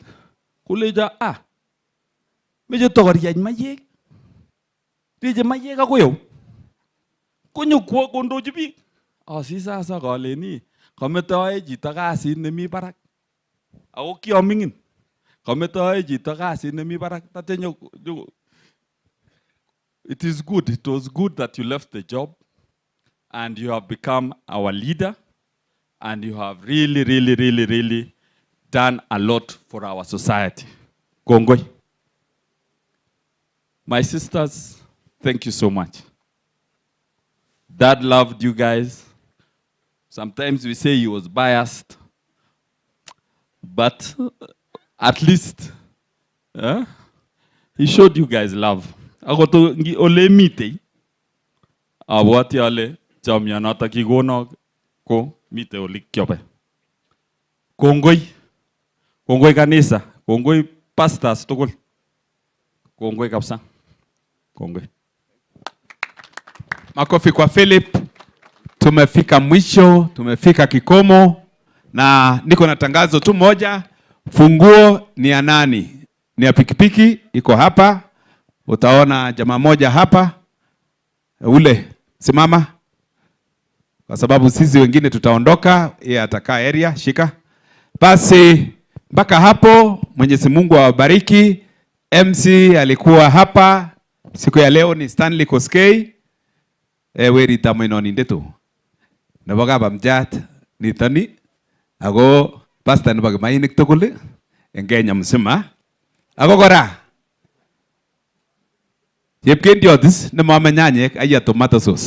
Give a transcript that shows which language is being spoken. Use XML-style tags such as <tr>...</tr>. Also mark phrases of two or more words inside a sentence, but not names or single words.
<kln>Kuleja meche tokoriach mayek. Rije mayek akoyo. Konyokwo kondochi biik. Asi sasa kaleni kametoe chito kasit nemi barak. Ako kiamingin. Kametoe chito kasit nemi barak.</kln> <en>It is good. It was good that you left the job and you have become our leader and you have really done a lot for our society.</en> <kln>Kongoi.</kln> <en>My sisters, thank you so much. Dad loved you guys. Sometimes we say he was biased, but at least he showed you guys love.</en> <kln>Agoto ole mite abwati ale chamyanata kigono ko mite ole kyobe. Kongoi. Kongoi kanisa. Kongoi pastors tugul. Kongoi kabisa. Kongoi.</kln> <sw>Makofi kwa Philip. Tumefika mwisho, tumefika kikomo, na niko na tangazo tu moja. Funguo ni ya nani? Ni ya pikipiki, iko hapa. Utaona jamaa moja hapa. Ule, simama. Kwa sababu sisi wengine tutaondoka, yeye atakaa area, shika. Basi mpaka hapo, Mwenyezi Mungu awabariki. MC alikuwa hapa. Siku ya leo ni Stanley Koskei.</sw> <kln>Weri tamoino nindetu. Nabaga bamjat nitani. Ago pasta nabaga mainik tokule. Engenya msima. Ago kora. Yepkendiotis na mama nyanyek aya</kln> <en>tomato sauce.</en>